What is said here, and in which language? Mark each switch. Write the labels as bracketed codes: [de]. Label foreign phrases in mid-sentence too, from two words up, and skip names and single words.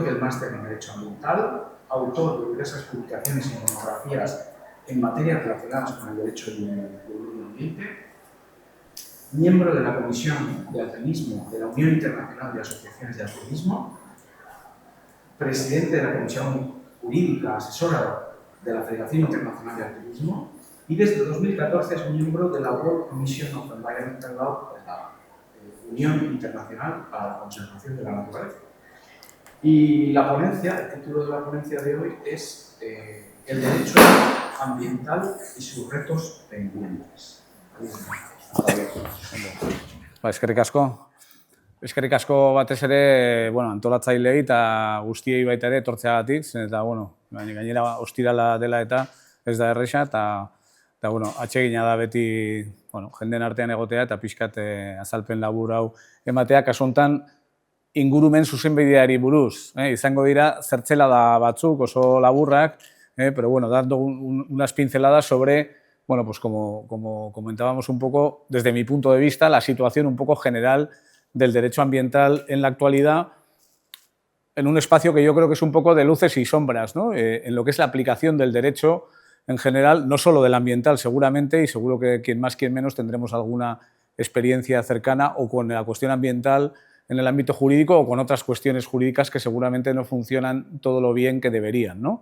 [es] del Máster en Derecho Ambiental, autor de diversas publicaciones y monografías en materias relacionadas con el derecho del medio ambiente, miembro de la Comisión de Alpinismo de la Unión Internacional de Asociaciones de Alpinismo, presidente de la Comisión Jurídica Asesora de la Federación Internacional de Alpinismo y desde 2014 es miembro de la [en] World Commission of Environmental Law [es] de la Unión Internacional para la Conservación de la Naturaleza. Y la ponencia, el título de la ponencia de hoy es el derecho ambiental y sus retos pendientes. [eu] Eskerrik asko. Eskerrik asko batez ere, antolatzaileei eta guztiei baita ere etortzeagatik, eta gainera ostirala dela eta ez da erresa, eta atsegina da beti jenden artean egotea eta pixkat azalpen labur hau ematea, kasu honetan ingurumen zuzenbideari buruz. Izango dira zertzelada batzuk oso laburrak, [es] pero dando unas pinceladas sobre, como comentábamos un poco, desde mi punto de vista, la situación un poco general del derecho ambiental en la actualidad, en un espacio que yo creo que es un poco de luces y sombras, ¿no? En lo que es la aplicación del derecho en general, no solo del ambiental seguramente, y seguro que quien más, quien menos tendremos alguna experiencia cercana o con la cuestión ambiental en el ámbito jurídico o con otras cuestiones jurídicas que seguramente no funcionan todo lo bien que deberían, ¿no?